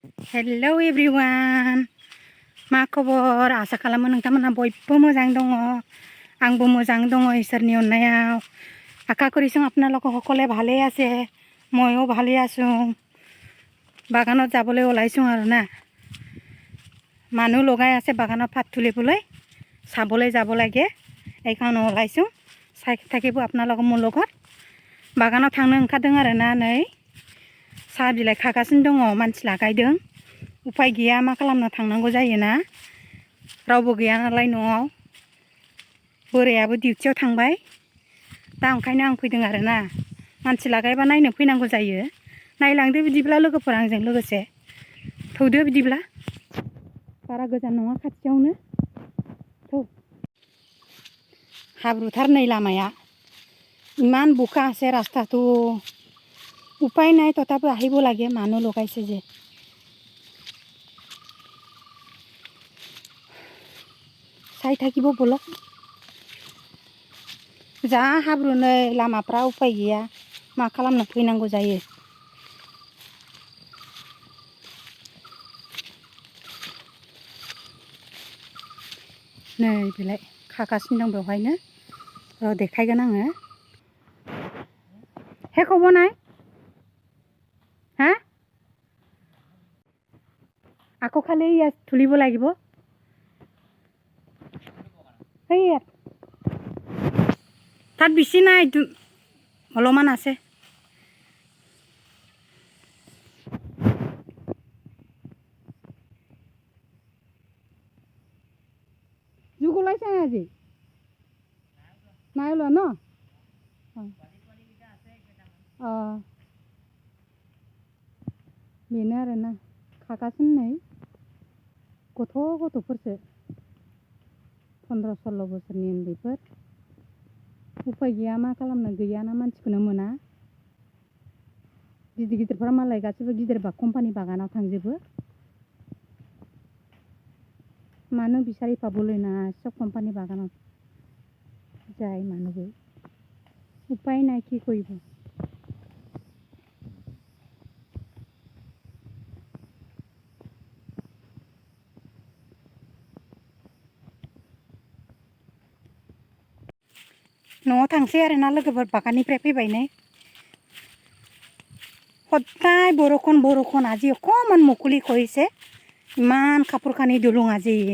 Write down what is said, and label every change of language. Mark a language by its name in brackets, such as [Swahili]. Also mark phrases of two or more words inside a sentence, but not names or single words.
[English] hello everyone [Bodo] मा खबर आसा खालामो नोंथांमोनहा बयबो मोजां दङ आंबो मोजां दङ इसोरनि अननायाव [Assamese] আশা কৰিছোঁ আপোনালোক সকলে ভালে আছে ময়ো ভালে আছোঁ বাগানত যাবলৈ ওলাইছোঁ আৰু না মানুহ লগাই আছে বাগানত পাত তুলিবলৈ চাবলৈ যাব লাগে এইকাৰণে ওলাইছোঁ চাই থাকিব আপোনালোক মোৰ লগত বাগানত थांनो [Bodo] ओंखारदों आरो ना नै साहा बिलाइ खागासिनो दङ मानसि लागायदों उफाय गैया मा खालामनो थांनांगौ जायोना रावबो गैया नालाय न'आव बोरायाबो डिउटियाव थांबाय दा ओंखायनो आं फैदों आरो ना मानसि लागायबा नायनो फैनांगौ जायो नायलांदो बिदिब्ला लोगोफोर आंजों लोगोसे थौदो बिदिब्ला बारा गोजान नङा खाथियावनो थौ हाब्रुथार नै लामाया [Assamese] ইমান বোকা আছে ৰাস্তাটো উপায় নাই তথাপি আহিব লাগে মানুহ লগাইছে যে চাই থাকিব বলক [Bodo] जा हाब्रु नै लामाफ्रा उफाय गैया मा खालामनो फैनांगौ जायो नै बिलाय खागासिनो दं बेवहायनो र' देखायगोन आङो [Assamese] হে ক'ব নাই হা আকৌ খালি ইয়াত তুলিব লাগিব সেই ইয়াত তাত বেছি নাই অলপমান আছে জোক ওলাইছে আজি নাই ওলোৱা ন [Bodo] অঁ बेनो आरोना खागासिनो नै गथ'फोरसो 15-16 बोसोरनि उन्दैफोर उफाय गैया मा खालामनो गैयाना मानसिखौनो मोना गिदिर गिदिरफोरा मालाय गासिबो गिदिर कम्पानि बागानाव थांजोबो मानो [Assamese] বিচাৰি পাবলৈ নাই চব কোম্পানী বাগানত যায় মানুহবোৰ উপায় নাই কি কৰিব [Bodo] न'आव थांसै आरोना लोगोफोर बागाननिफ्राय फैबायनो [Assamese] সদায় বৰষুণ আজি অকণমান মুকলি কৰিছে ইমান কাপোৰ কানি ধুলোঁ আজি